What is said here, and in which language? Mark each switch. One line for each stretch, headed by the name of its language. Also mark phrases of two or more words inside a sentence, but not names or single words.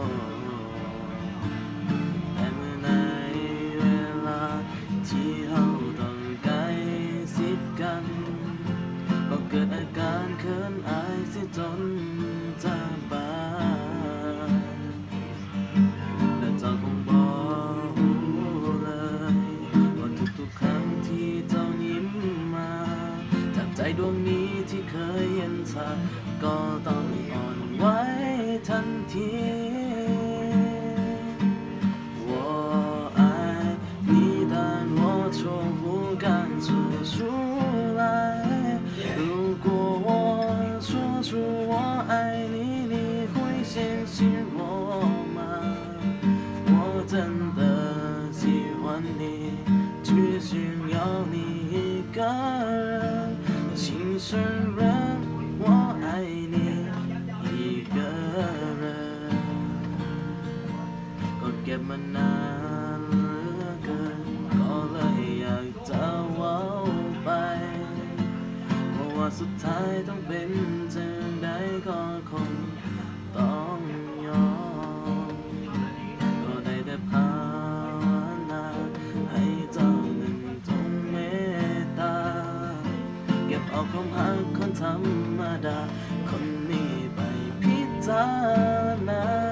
Thai: แต่เมื่อในเวลาที่เราต้องใกล้ชิดกันก็เกิดอาการเขินอายเสียจนจะบานและเจ้าคงบอกเลยว่าทุกๆครั้งที่เจ้ายิ้มมาจากใจดวงนี้ที่เคยเห็นเธอก็ต้องอ่อนไหวทันที
Chinese: 我爱你但我说不敢说出来如果我说出我爱你你会相信我吗我真的喜欢你只想要你一个人情深人我爱你一个人
Thai: ก็เก็บมานานเหลือเกินก็เลยอยากจะเว้าไปเพ ราะว่าสุดท้ายต้องเป็นจังใดก็คงต้องยอมก็ได้แต่ภาวนาให้เจ้านั้นจงเมตตาเก็บเอาความรักคนธรรมดาคนนี้ไปพิจารณา